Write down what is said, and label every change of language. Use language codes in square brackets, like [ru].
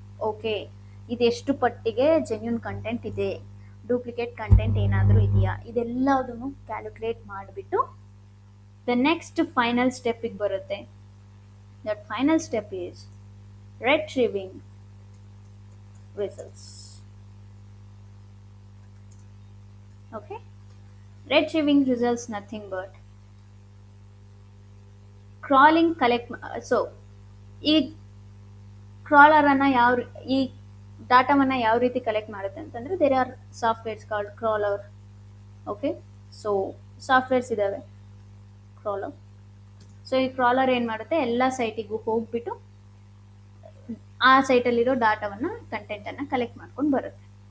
[kn] Okay, ಇದೆಷ್ಟು ಪಟ್ಟಿಗೆ genuine content ಇದೆ, ಡೂಪ್ಲಿಕೇಟ್ ಕಂಟೆಂಟ್ ಏನಾದರೂ ಇದೆಯಾ, ಇದೆಲ್ಲದನ್ನು ಕ್ಯಾಲ್ಕುಲೇಟ್ ಮಾಡಿಬಿಟ್ಟು ದ ನೆಕ್ಸ್ಟ್ ಫೈನಲ್ ಸ್ಟೆಪ್ಪಿಗೆ ಬರುತ್ತೆ. [en] That final step is retrieving results. Okay, retrieving results nothing but crawling collect. [kn] So ಈ ಕ್ರಾಲರನ್ನು ಈ ಡಾಟಾವನ್ನು ಯಾವ ರೀತಿ ಕಲೆಕ್ಟ್ ಮಾಡುತ್ತೆ ಅಂತಂದರೆ, [en] There are softwares called crawler. [kn] Okay, so softwares ಇದ್ದಾವೆ ಕ್ರಾಲರ್. ಸೊ ಈ ಕ್ರಾಲರ್ ಏನು ಮಾಡುತ್ತೆ, ಎಲ್ಲ ಸೈಟಿಗೂ ಹೋಗ್ಬಿಟ್ಟು ಆ ಸೈಟಲ್ಲಿರೋ ಡಾಟಾವನ್ನು, ಕಂಟೆಂಟನ್ನು ಕಲೆಕ್ಟ್ ಮಾಡ್ಕೊಂಡು ಬರುತ್ತೆ.